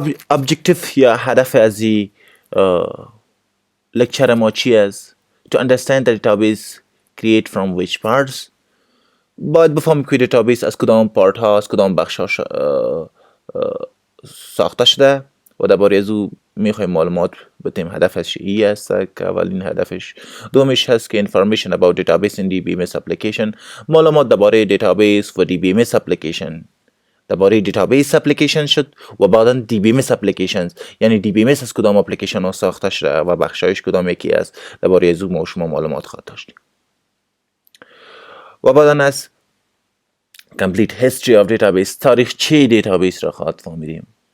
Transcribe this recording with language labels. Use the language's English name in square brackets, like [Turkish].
[Persian] ابجکتیف یا هدف از این لکچر ما چی است؟ [English] To understand the database create from which parts. [Persian] باید بفهمیم که دیتابیس از کدام پارت ها از کدام بخش ها ساخته شده و درباره از او میخوایم معلومات بدیم. هدفش ای است که اولین هدفش. دومش هست که [English] information about database in DBMS application، [Persian] معلومات درباره دیتابیس و DBMS application. درباره دیتابیس اپلیکیشن شد و بعدا DBMS اپلیکیشنز، یعنی DBMS از کدام اپلیکیشن ها ساخته شده و بخشایش کدام یکی است، درباره از او ما شما معلومات خواهد داشتیم. و بعدا از [English] complete history of database، [Persian] تاریخچه دیتابیس را خواهد فهمیدیم.